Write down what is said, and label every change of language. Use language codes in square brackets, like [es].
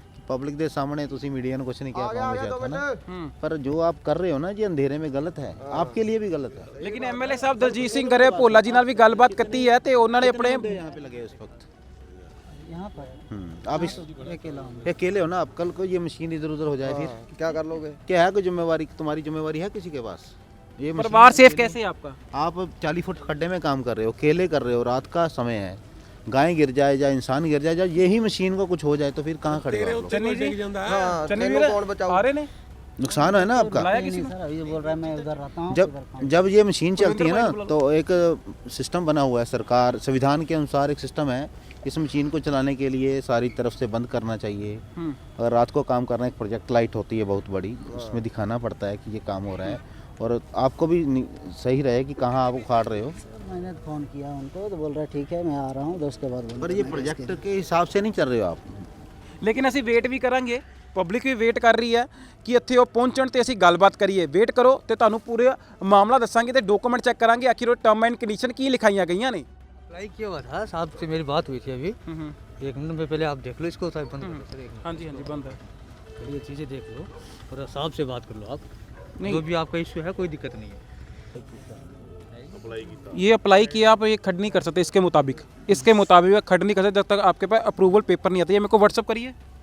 [hi] Public के सामने तुसी मीडिया ने कुछ नहीं कह पाओगे ना, पर जो आप कर रहे हो ना जी अंधेरे में गलत है, आपके लिए भी गलत है। लेकिन एमएलए साहब दलजीत सिंह करे भोला जी नाल भी गलबात करती है ते उन्होंने अपने यहाँ पे लगे इस वक्त यहाँ पर आप इस अकेले हो ना, आप कल को ये मशीन इधर उधर हो जाए फिर क्या कर लोगे? क्या है कोई जिम्मेवारी? तुम्हारी जिम्मेवारी है किसी के पास? ये परिवार सेफ कैसे है आपका? आप 40 फुट खड्डे में काम कर रहे हो, अकेले कर रहे हो, रात का समय है, गाय गिर जाए या इंसान गिर जाए, यही मशीन को कुछ हो जाए तो फिर कहाँ खड़े हो? चन्नी जी, चन्नी जी आ रहे ने, नुकसान है ना आपका। नहीं सर, अभी बोल रहा है मैं उधर रहता हूँ। जब ये मशीन चलती है ना तो एक सिस्टम बना हुआ है, सरकार संविधान के अनुसार एक सिस्टम है, इस मशीन को चलाने के लिए सारी तरफ से बंद करना चाहिए। अगर रात को काम करना, एक प्रोजेक्ट लाइट होती है बहुत बड़ी, उसमें दिखाना पड़ता है कि ये काम हो रहा है, और आपको भी सही रहे कि कहाँ आप उखाड़ रहे हो। मैंने फ़ोन किया उनको तो बोल रहा है ठीक है मैं आ रहा हूँ, तो उसके बाद पर ये प्रोजेक्ट के हिसाब से नहीं चल रहे हो आप। [pa] लेकिन ਅਸੀਂ ਵੇਟ ਵੀ ਕਰਾਂਗੇ, ਪਬਲਿਕ ਵੀ ਵੇਟ ਕਰ ਰਹੀ ਹੈ ਕਿ ਇੱਥੇ ਉਹ ਪਹੁੰਚਣ ਤੇ ਅਸੀਂ ਗੱਲਬਾਤ ਕਰੀਏ। ਵੇਟ ਕਰੋ ਤੇ ਤੁਹਾਨੂੰ ਪੂਰਾ ਮਾਮਲਾ ਦੱਸਾਂਗੇ ਤੇ ਡਾਕੂਮੈਂਟ ਚੈੱਕ ਕਰਾਂਗੇ ਆਖਿਰ ਉਹ ਟਰਮ ਐਂਡ ਕੰਡੀਸ਼ਨ ਕੀ ਲਿਖਾਈਆਂ ਗਈਆਂ ਨੇ। [hi] अप्लाई किया हुआ था, साहब से मेरी बात हुई थी अभी, 1 मिनट में पहले आप देख लो इसको, साहब बंद करो सर। हाँ जी बंद है, ये चीज़ें देख लो और साहब से बात कर लो आप, जो भी आपका इश्यू है कोई दिक्कत नहीं है। ये अप्लाई किया, आप ये खड नहीं कर सकते इसके मुताबिक खड नहीं कर सकते जब तक आपके पास अप्रूवल पेपर नहीं आता। ये मेरे को व्हाट्सअप करिए।